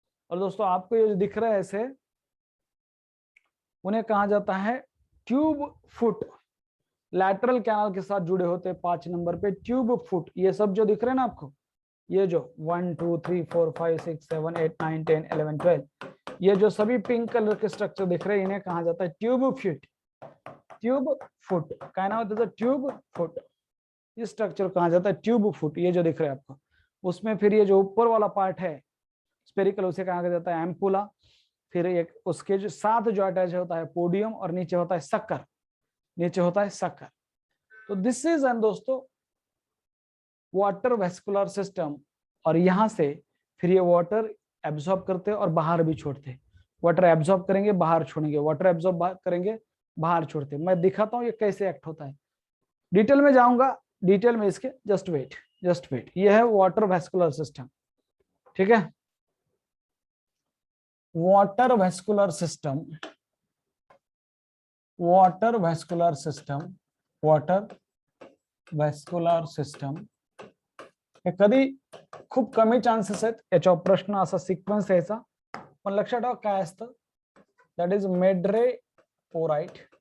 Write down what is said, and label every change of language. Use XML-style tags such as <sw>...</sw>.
<hi>और दोस्तों आपको ये जो दिख रहा है ऐसे, उन्हें कहा जाता है ट्यूब फुट। लैटरल कैनाल के साथ जुड़े होते हैं 5 नंबर पे ट्यूब फुट। ये सब जो दिख रहे हैं ना आपको, ये जो 1 2 3 4 5 6 7 8 9 10 11 12, ये जो सभी पिंक कलर के स्ट्रक्चर दिख रहे हैं, इन्हें कहा जाता है ट्यूब फुट।</hi> <mr>ट्यूब फुट काय नाव त्याचं? Tube foot.</mr> <hi>इस स्ट्रक्चर कहा जाता है ट्यूब फुट। ये जो दिख रहा है आपको, उसमें फिर ये जो ऊपर वाला पार्ट है स्पेरिकल, उसे कहा जाता है एम्पुला। फिर एक उसके जो साथ जो अटैच होता है पोडियम, और नीचे होता है सक्कर, नीचे होता है सक्कर।</hi> <en>तो this is and दोस्तों water vascular system.</en> <hi>और यहां से फिर ये वाटर एब्जॉर्ब करते हैं और बाहर भी छोड़ते हैं। वाटर एब्जॉर्ब करेंगे बाहर छोड़ेंगे, वाटर एब्जॉर्ब करेंगे बाहर छोड़ते हैं। मैं दिखाता हूं ये कैसे एक्ट होता है, डिटेल में जाऊंगा, डिटेल में इसके,</hi> <en>Just wait just wait.</en> <hi>ये है वाटर वेस्कुलर सिस्टम, ठीक है।</hi> <mr>Water vascular system, water vascular system, water vascular system हे कधी खूप कमी चान्सेस आहेत याच्यावर प्रश्न असा सिक्वेन्स यायचा, पण लक्षात ठेवा काय असतं,</mr> <en>That is मेड्रेपोराइट।</en>